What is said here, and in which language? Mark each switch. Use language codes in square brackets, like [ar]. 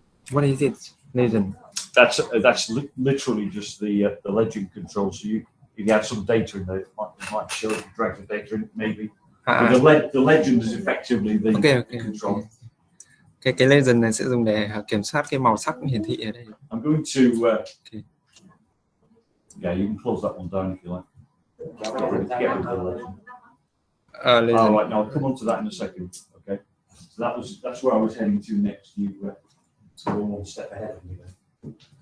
[en] What is it? Legend. That's literally just the legend control. So if you have some data in there, it might show if you drag the data in, maybe. But the legend is effectively the control. [vi] Cái legend này sẽ dùng để kiểm soát cái màu sắc hiển thị ở đây. [en] I'm going to. Yeah, you can close that one down if you like. Get rid of the legend. Oh, right, now I'll come on to that in a second. Okay, so that's where I was heading to next. You so we're one step ahead of me then.